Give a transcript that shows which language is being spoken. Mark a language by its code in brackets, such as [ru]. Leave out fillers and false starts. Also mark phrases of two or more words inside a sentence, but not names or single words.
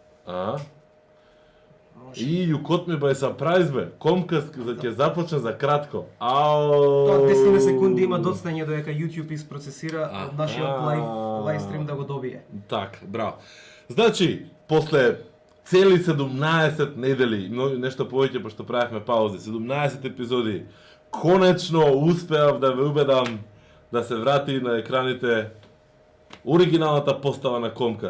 [mk] А? Може. И [en] you caught me by surprise, [mk] бе. Comcast ќе започне за кратко. Тоа 10 секунди има доцнање додека YouTube isпроцесира нашиот [en] live stream [mk] да го добие. Так, браво. Значи, после цели 17 недели, нешто повеќе пошто правевме паузи, 17 епизоди, конечно успеав да ве убедам да се врати на екраните оригиналната постава на Comcast.